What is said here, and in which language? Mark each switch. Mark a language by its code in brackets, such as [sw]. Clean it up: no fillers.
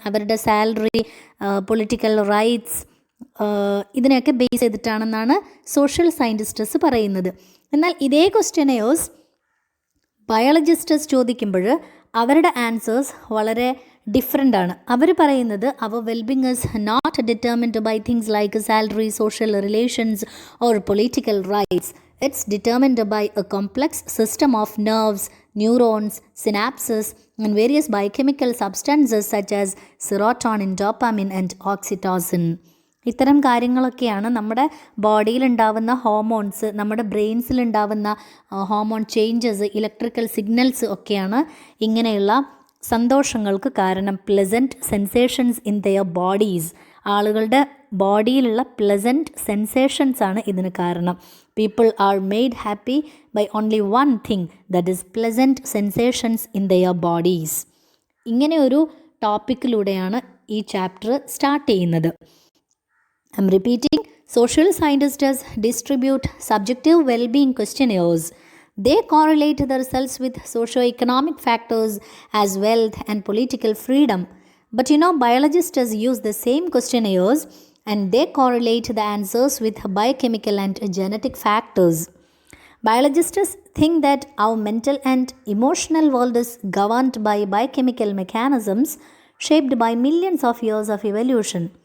[ml] അവരുടെ salary, political rights, ഇതിനെയൊക്കെ base ചെയ്തിട്ടാണെന്നാണ് social സയൻറ്റിസ്റ്റസ് പറയുന്നത്. എന്നാൽ ഇതേ ക്വസ്റ്റ്യനെയോസ് ബയോളജിസ്റ്റസ് ചോദിക്കുമ്പോൾ അവരുടെ ആൻസേഴ്സ് വളരെ ഡിഫറെൻ്റ് ആണ്. അവർ പറയുന്നത് [en] അവർ wellbeing is not determined by things like salary, social relations or political rights. It's determined by a complex system of nerves, neurons, synapses, and various biochemical substances such as serotonin, dopamine, and oxytocin. [ml] ഇത്തരം കാര്യങ്ങളൊക്കെയാണ് നമ്മുടെ ബോഡിയിലുണ്ടാവുന്ന hormones, നമ്മുടെ ബ്രെയിൻസിലുണ്ടാവുന്ന hormone changes, electrical signals ഒക്കെയാണ് ഇങ്ങനെയുള്ള സന്തോഷങ്ങൾക്ക് കാരണം. [en] pleasant sensations in their bodies, [ml] ആളുകളുടെ ബോഡിയിലുള്ള pleasant sensations ആണ് ഇതിന് കാരണം. [en] People are made happy by only one thing, that is pleasant sensations in their bodies. [ml] ഇങ്ങനെ ഒരു ടോപ്പിക്കിലൂടെയാണ് ഈ ചാപ്റ്റർ സ്റ്റാർട്ട് ചെയ്യുന്നത്. [en] I'm repeating. Social scientists distribute subjective wellbeing questionnaires. They correlate the results with socio-economic factors as wealth and political freedom. But you know, biologists use the same questionnaires and they correlate the answers with biochemical and genetic factors. Biologists think that our mental and emotional world is governed by biochemical mechanisms shaped by millions of years of evolution.